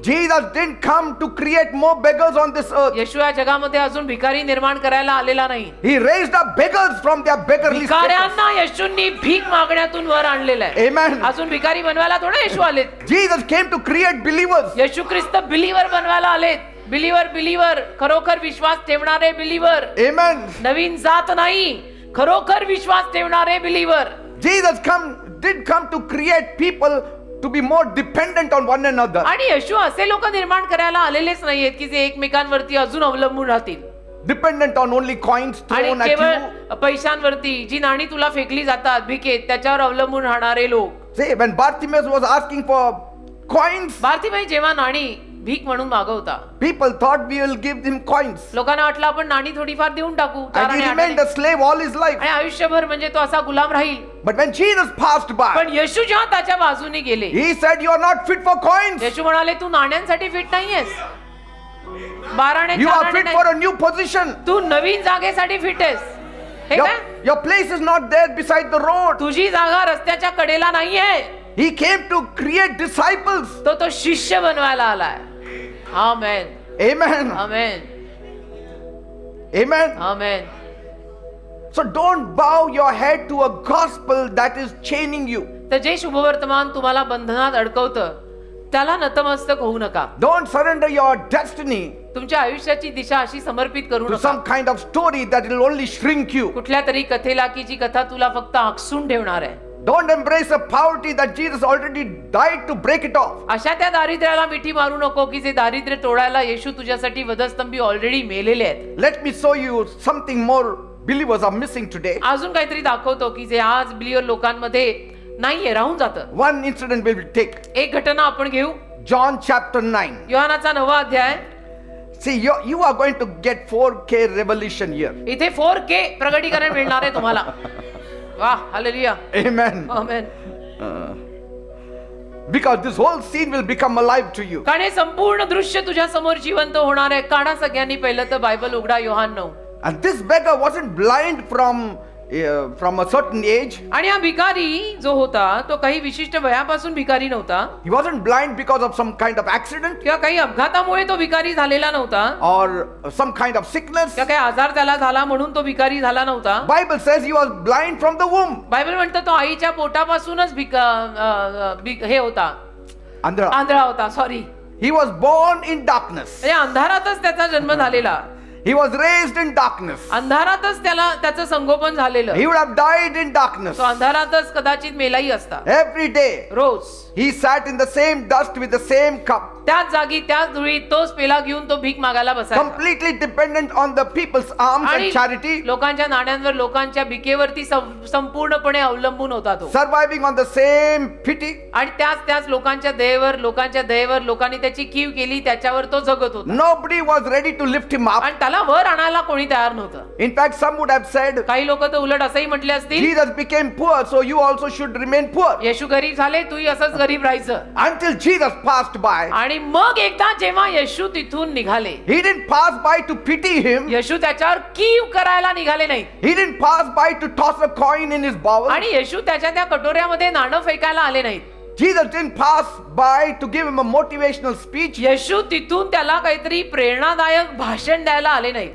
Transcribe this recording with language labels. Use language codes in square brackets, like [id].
[en] Jesus didn't come to create more beggars on this earth. [mr] येशू या जगामध्ये अजून भिकारी निर्माण करायला आलेला नाही. [en] He raised up beggars from their beggarly status. [mr] भिकाऱ्यांना येशूंनी भीक मागण्यातून वर आणलेलं आहे. [en] Amen. [mr] अजून भिकारी बनवायला थोडे येशू आलेत. [en] Jesus came to create believers. [mr] Yeshu Christ believer बनवायला आलेत. बिलीवर खरोखर विश्वास ठेवणारे बिलीवर. [en] Amen. [mr] नवीन जात नाही, खरोखर विश्वास ठेवणारे believer. [en] Jesus did come to create people to be more dependent on one another. [mr] आणि येशू असे लोक निर्माण करायला आलेलेच नाहीयेत की जे एकमेकांवरती अजून अवलंबून राहतील. [en] Dependent on only coins [mr] आणि [en] thrown at you. [mr] केवळ पैशांवरती जी नाणी तुला फेकली जातात भिकेत त्याच्यावर अवलंबून राहणारे लोक. [en] See, when Bartimaeus was asking for coins, [mr] Bharatibai जेव्हा नाणी भीक म्हणून मागवता [en] people thought we will give him coins. [mr] लोकांना वाटलं आपण नाणी थोडीफार देऊन टाकू. [en] And he remained a slave all his life. [mr] आणि आयुष्यभर म्हणजे तो असा गुलाम राहील. [en] But when Jesus passed by, [mr] पण येशू जेव्हा त्याच्या बाजूने गेले, [en] he said, you are not fit for coins. [mr] येशू म्हणाले तू नाण्यांसाठी फिट नाहीयेस. बाराणे [en] You are fit for a new position. [mr] तू नवीन जागेसाठी फिट आहेस. हे काय? [en] Your place is not there beside the road. [mr] तुझी जागा रस्त्याच्या कडेला नाहीये. [en] He came to create disciples. [mr] तो शिष्य बनवायला आलाय. आमेन. [en] Amen. [mr] Amen. [en] Amen. [mr] Amen. [en] So don't bow your head to a gospel that is chaining you. [mr] तर जे शुभवर्तमान तुम्हाला बंधनात अडकवतं त्याला नतमस्तक होऊ नका. [en] Don't surrender your destiny [mr] तुमच्या आयुष्याची दिशा अशी समर्पित करू [en] to [mr] नका [en] some kind of story that will only shrink you. [mr] कुठल्या तरी कथेला की जी कथा तुला फक्त आकसून ठेवणार आहे. [en] Don't embrace a poverty that Jesus already died to break it off. [mr] अशा त्या दारिद्र्याला मिठी मारू नको की जे दारिद्र्य तोडायला येशू तुझ्यासाठी वधस्तंभी ऑलरेडी मेलेले आहेत. [en] Let me show you something more believers are missing today. [mr] अजून काहीतरी दाखवतो की जे आज बिलीवर लोकांमध्ये नाहीये, राहून जातं. [en] One incident we will take. [mr] एक घटना आपण घेऊ. [en] John chapter 9. [mr] योहानाचा 9वा अध्याय. [en] See, you are going to get 4K revelation here. [mr] इथे 4K प्रगटीकरण मिळणार आहे तुम्हाला. वाह, hallelujah. [en] Amen. [mr] Amen. [en] Because this whole scene will become alive to you. [mr] कारण हे संपूर्ण दृश्य तुझ्या समोर जिवंत होणार आहे. काढा सगळ्यांनी पहिलं तर बायबल उघडा Yohan 9. [en] And this beggar wasn't blind from a certain age. [mr] आणि हा भिकारी जो होता तो काही विशिष्ट वयापासून भिकारी नव्हता. [en] He wasn't blind because of some kind of accident [mr] किंवा काही अपघातामुळे तो भिकारी झालेला नव्हता. [en] or some kind of sickness. [mr] किंवा काही आजार त्याला झाला म्हणून तो भिकारी झाला नव्हता. [en] Bible says he was blind from the womb. [mr] Bible म्हणतं तो आईच्या पोटापासूनच हे होता, Andhra. आंधळा होता. Sorry, [en] He was born in darkness. [mr] म्हणजे अंधारातच त्याचा जन्म झालेला. [en] He was raised in darkness. [mr] अंधारातच त्याचं संगोपन झालेलं. [en] He would have died in darkness. [mr] तो अंधारातच कदाचित मेलाही असता. [en] Every day [mr] rose [en] he sat in the same dust with the same cup, [mr] त्याच जागी त्याच धुळीत तोच पेला घेऊन तो भीक मागायला बसायचा. [en] completely dependent on the people's alms [mr] आणि [en] and charity, [mr] लोकांच्या नाण्यांवर लोकांच्या भिकेवरती संपूर्णपणे अवलंबून होता तो. [en] surviving on the same pity. [mr] आणि त्याच लोकांच्या दयेवर लोकांनी त्याची कीव केली, त्याच्यावर तो जगत होता. [en] Nobody was ready to lift him up. [mr] आणि त्याला वर आणायला कोणी तयार नव्हतं. [en] In fact, some would have said, [mr] काही लोक तर उलट असंही म्हटले असतील, [en] Jesus became poor, so you also should remain poor. [mr] येशू गरीब झाले, तूही असंच गरीब राहायचं. [en] Until Jesus passed by. [mr] आणि मग एकदा जेव्हा येशू तिथून निघाले, [en] He didn't pass by to pity him. [mr] येशू त्याच्यावर कीव करायला निघाले नाही. [en] He didn't pass by to toss a coin in his bowl. [mr] आणि येशू त्याच्या त्या कटोऱ्यामध्ये नाणं फेकायला आले नाहीत. [en] Jesus didn't pass by to give him a motivational speech. [mr] येशू तिथून त्याला काहीतरी प्रेरणादायक भाषण द्यायला आले नाही.